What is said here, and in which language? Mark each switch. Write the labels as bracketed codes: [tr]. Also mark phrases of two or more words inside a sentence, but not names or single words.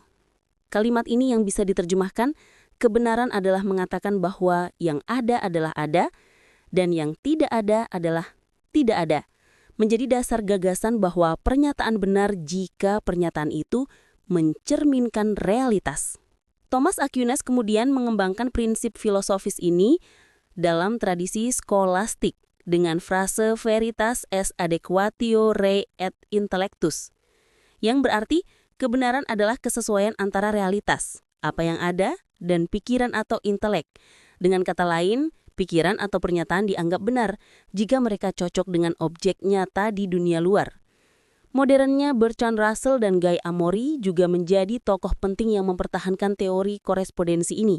[id] Kalimat ini yang bisa diterjemahkan, kebenaran adalah mengatakan bahwa yang ada adalah ada, dan yang tidak ada adalah tidak ada. Menjadi dasar gagasan bahwa pernyataan benar jika pernyataan itu mencerminkan realitas. Thomas Aquinas kemudian mengembangkan prinsip filosofis ini dalam tradisi skolastik dengan frase [la] veritas est adequatio re et intellectus, [id] yang berarti kebenaran adalah kesesuaian antara realitas, apa yang ada, dan pikiran atau intelek. Dengan kata lain, pikiran atau pernyataan dianggap benar jika mereka cocok dengan objek nyata di dunia luar. Modernnya Bertrand Russell dan Guy Amory juga menjadi tokoh penting yang mempertahankan teori korespondensi ini.